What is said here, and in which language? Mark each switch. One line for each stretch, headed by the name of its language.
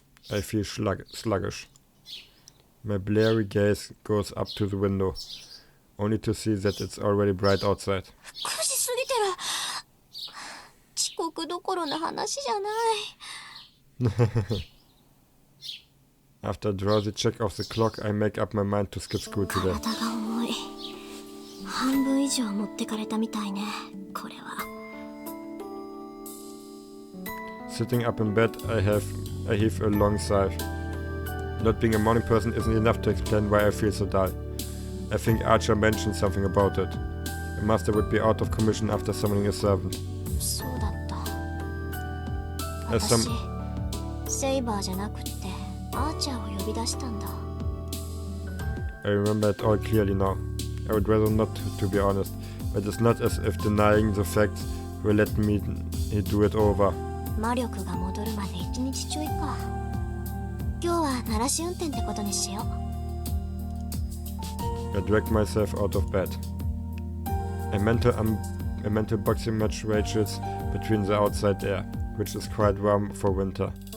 English: I feel sluggish. My blurry gaze goes up to the window, only to see that it's already bright outside.
Japanese: 9時過ぎてる。遅刻どころ話じゃない。
English: After a drowsy check of the clock, I make up my mind to skip school today.
Japanese: 体が重い。半分以上持ってかれたみたいね、これは。
English: Sitting up in bed, I heave a long sigh. Not being a morning person isn't enough to explain why I feel so dull. I think Archer mentioned something about it. The master would be out of commission after summoning a servant.
Japanese: そうだった。
English: As
Japanese: 私
English: some...
Japanese: セイバーじゃなくってアーチャーを呼び出したんだ。
English: I remember it all clearly now. I would rather not, to be honest, but it's not as if denying the facts will let me do it over.
Japanese: 魔力が戻るまで1日ちょいか。今日は鳴らし運転ってことにしよう。
English: I dragged myself out of bed. A mental boxing match rages between the outside air, which is quite warm for winter.